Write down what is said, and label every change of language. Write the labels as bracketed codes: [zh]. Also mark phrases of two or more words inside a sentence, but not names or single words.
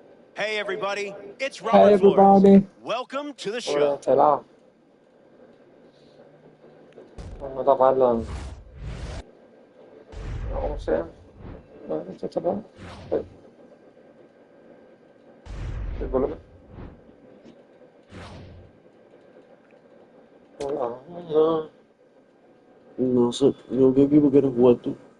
[en] Hey everybody, it's Hey Robert Flores. everybody. Welcome to the [it] Ora, show. stai là? Non sto parlando. No, se... Non sto parlando. Il volume. [es] Hola. No. No sé, yo qué equipo quieres jugar tú.